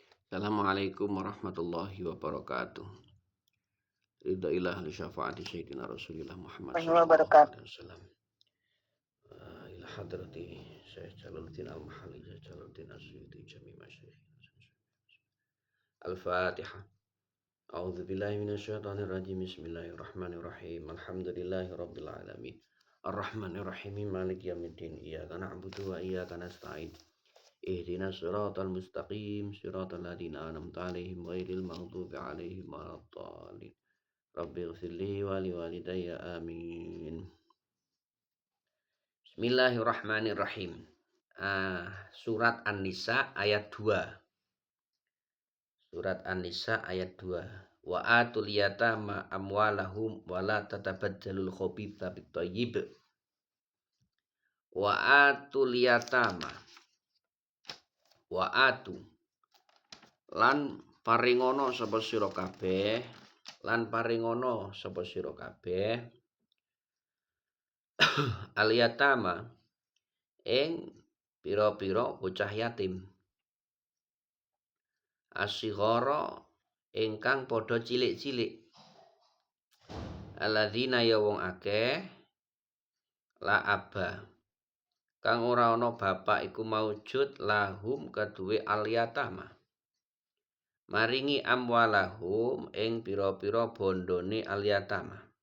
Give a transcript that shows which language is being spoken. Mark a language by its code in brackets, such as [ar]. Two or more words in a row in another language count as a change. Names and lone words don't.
[ar] السلام عليكم ورحمة الله وبركاته. رضا لله لشفاعة سيدنا رسول الله محمد صلى الله عليه وسلم. إلى حضرة الشيخ جلال الدين المحلي الشيخ جلال الدين السيوطي جميع المشايخ. Al-Fatihah. أعوذ بالله من الشيطان الرجيم بسم الله الرحمن الرحيم. الحمد لله رب العالمين. الرحمن الرحيم مالك يوم الدين. إياك نعبد وإياك نستعين اهدنا الصراط المستقيم صراط الذين أنعمت عليهم غير المغضوب عليهم ولا الضالين. رب اغفر لي ولوالدي آمين. Bismillahirrahmanirrahim. [id] Surat An-Nisa ayat 2. Surat An-Nisa ayat 2. [ar] وآتوا اليتامى أموالهم ولا تتبدلوا الخبيث بالطيب. وآتوا اليتامى. وآتوا [jv] lan paringono sapa sira kabeh, lan paringono sapa sira kabeh al-yatama ing pira-pira bocah yatim, as-sighara ingkang padha cilik-cilik, alladzina ya wong akeh [ar] لا أب [jv] kang ora ana bapak iku [ar] موجود لهم [jv] kaduwe al-yatama, maringi amwalahum ing pira-pira bondone al-yatama.